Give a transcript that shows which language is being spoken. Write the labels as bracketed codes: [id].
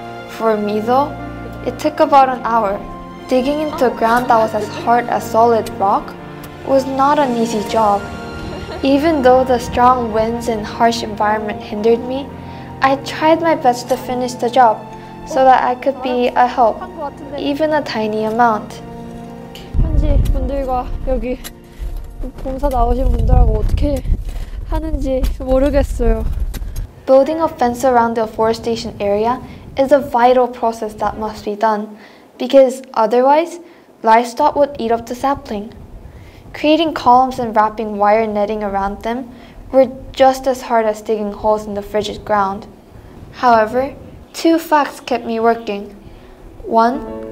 [en] For me though, it took about an hour. Digging into a ground that was as hard as solid rock was not an easy job. Even though the strong winds and harsh environment hindered me, I tried my best to finish the job so that I could be a help, even a tiny amount. [ko] 현지 분들과 여기 봉사 나오신 분들하고 어떻게 하는지 모르겠어요. [en] Building a fence around the afforestation area is a vital process that must be done, because otherwise, livestock would eat up the sapling. Creating columns and wrapping wire netting around them were just as hard as digging holes in the frigid ground. However, two facts kept me working. 1.